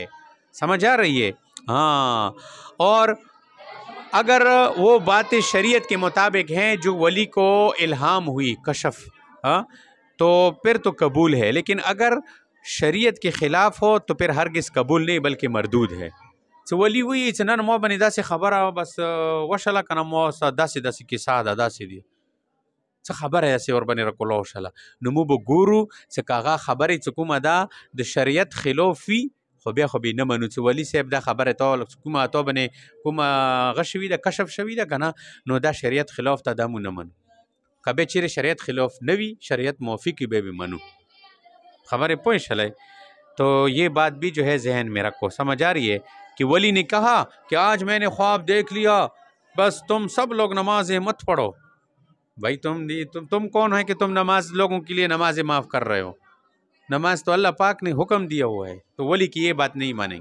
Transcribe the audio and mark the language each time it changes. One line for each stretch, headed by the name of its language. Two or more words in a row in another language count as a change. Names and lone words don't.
Urdu: سمجھ آ رہی ہے؟ ہاں. اور اگر وہ باتیں شریعت کے مطابق ہیں جو ولی کو الہام ہوئی، کشف، تو پھر تو قبول ہے. لیکن اگر شریعت کے خلاف ہو تو پھر ہرگز قبول نہیں بلکہ مردود ہے.
Pashto: څه ولی وی چې نن ما باندې داسې خبره بس وشله که نه، ما داسې کیسه ده، داسې دي څه خبره داسې ورباندې راکوله وشله، نو موږ به ګورو چې که هغه خبرې چې کومه ده د شریعت خلاف وي، خو بیا خو به یې نه منو چې ولي صاحب دا خبره تا کومه تا باندې کومه هغه شوي ده، کشف شوي ده که نه، نو دا شریعت خلاف ته دا مو نه منو. که بیا چیرې شریعت خلاف نه وي، شریعت موافق وي، بیا به منو. خبرې پوه شلی؟
Urdu: تو یہ بات بھی جو ہے ذہن میں رکھو. سمجھ آ رہی ہے کہ ولی نے کہا کہ آج میں نے خواب دیکھ لیا، بس تم سب لوگ نمازیں مت پڑھو. بھائی تم کون ہے کہ تم نماز لوگوں کے لیے نمازیں معاف کر رہے ہو؟ نماز تو اللہ پاک نے حکم دیا ہوا ہے. تو ولی کی یہ بات نہیں مانیں.